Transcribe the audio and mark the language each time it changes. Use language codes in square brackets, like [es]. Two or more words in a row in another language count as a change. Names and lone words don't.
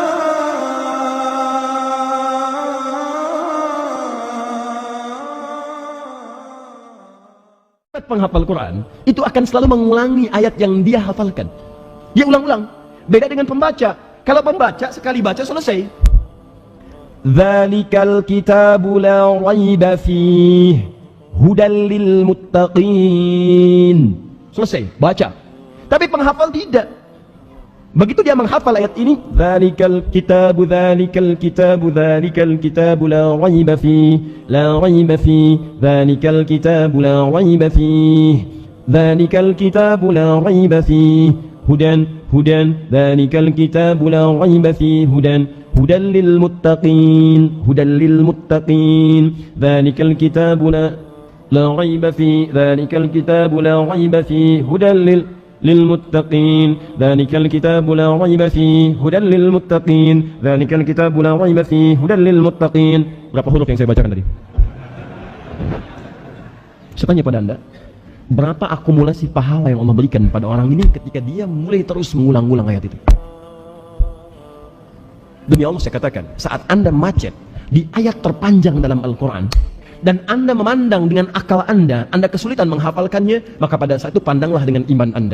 [id] Penghafal Quran itu akan selalu mengulangi ayat yang dia hafalkan. Dia ulang-ulang. Beda dengan pembaca. Kalau pembaca sekali baca selesai. [ar] ذلك الكتاب لا ريب فيه هدى للمتقين. [id] Selesai, baca. Tapi penghafal tidak. Begitu dia menghafal ayat ini, [ar] ذلك الكتاب لا ريب فيه ذلك الكتاب لا ريب فيه هدى ذلك الكتاب لا ريب فيه هدى للمتقين ذلك الكتاب لا ريب فيه ذلك الكتاب لا ريب فيه هدى للمتقين ذلك الكتاب لا ريب فيه هدى للمتقين ذلك الكتاب لا ريب فيه هدى للمتقين. [id] Berapa huruf yang saya bacakan tadi? Saya tanya pada Anda, berapa akumulasi pahala yang Allah berikan pada orang ini ketika dia mulai terus mengulang-ulang ayat itu? Demi Allah saya katakan, saat Anda macet di ayat terpanjang dalam Al-Quran dan Anda memandang dengan akal Anda kesulitan menghafalkannya, maka pada saat itu pandanglah dengan iman Anda.